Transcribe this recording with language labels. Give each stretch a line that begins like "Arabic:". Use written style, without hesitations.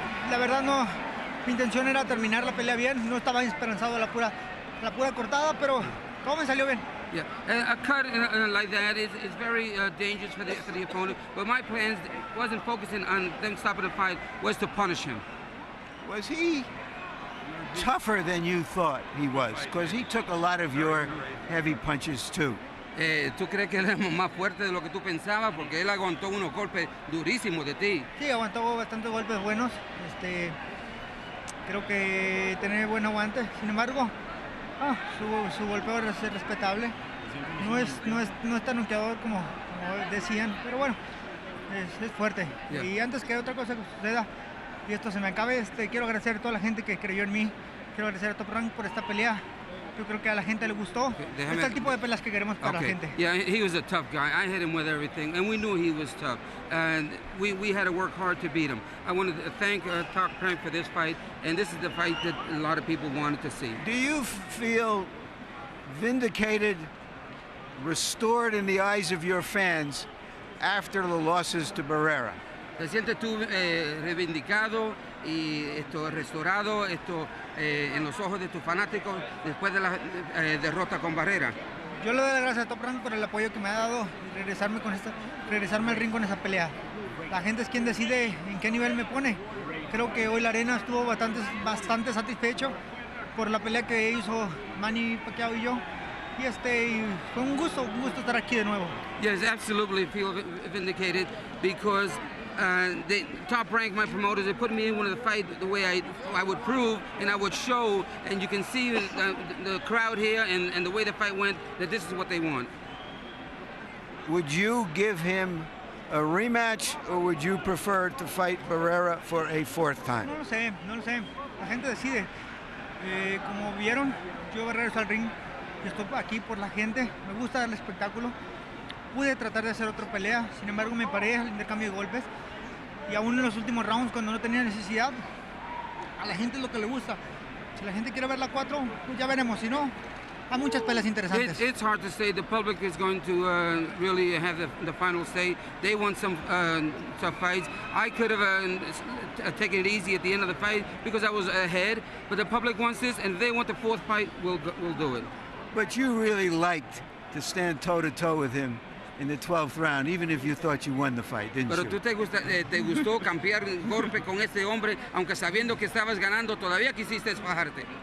Spanish: La verdad no, mi intención era terminar la pelea bien, no estaba esperanzado a la pura cortada, pero todo me salió bien.
English: Yeah, a cut like that is very dangerous for the opponent. But my plans wasn't focusing on them stopping the fight, was to punish him. Was he tougher than you thought he was? Because he took a lot of your heavy punches too.
Spanish: ¿Tú crees que él es más fuerte de lo que tú pensabas? Porque él aguantó unos golpes durísimos de ti. Sí, aguantó bastantes golpes buenos. Creo que tiene buen aguante. Sin embargo, su golpeo es respetable. No es tan noqueador como decían, pero bueno, es fuerte.
English: Yeah.
Spanish: Y antes que otra cosa que suceda y esto se me acabe, quiero agradecer a toda la gente que creyó en mí. Quiero agradecer a Top Rank por esta pelea. Yo creo que a la gente le gustó. Este es el tipo de peleas que queremos para la gente.
English: Yeah, he was a tough guy. I hit him with everything, and we knew he was tough. And we had to work hard to beat him. I wanted to thank Top Rank for this fight, and this is the fight that a lot of people wanted to see. Do you feel vindicated, restored in the eyes of your fans after the losses to Barrera?
Spanish: ¿Te sientes tú reivindicado y restaurado en los ojos de tus fanáticos después de la derrota con Barrera? Yo le doy las gracias a Top Rank por el apoyo que me ha dado y regresarme al ring con esa pelea. La gente es quien decide en qué nivel me pone. Creo que hoy la arena estuvo bastante satisfecho por la pelea que hizo Manny, Pacquiao y yo. Y fue un gusto estar aquí de nuevo.
English: Yes, absolutely feel vindicated because Top Rank, my promoters, they put me in one of the fight the way I would prove and I would show, and you can see the crowd here and the way the fight went, that this is what they want. Would you give him a rematch, or would you prefer to fight Barrera for a fourth time?
Spanish: No lo sé. La gente decide. Como vieron, yo regreso al ring. Estoy aquí por la gente. Me gusta el espectáculo. Pude tratar de hacer otra pelea, sin embargo me paré al intercambio de golpes y aún en los últimos rounds cuando no tenía necesidad, a la gente es lo que le gusta. Si la gente quiere ver la 4, pues ya veremos, si no, hay muchas peleas interesantes.
English: It's hard to say. The public is going to really have the final say. They want some tough fights. I could have taken it easy at the end of the fight because I was ahead, but the public wants this, and if they want the fourth fight, we'll do it. But you really liked to stand toe-to-toe with him in the 12th round, even if you thought you won the fight, didn't
Spanish: Pero
English: you?
Spanish: tú te gustó cambiar golpe con este hombre, aunque sabiendo que estabas ganando, todavía quisiste fajarte.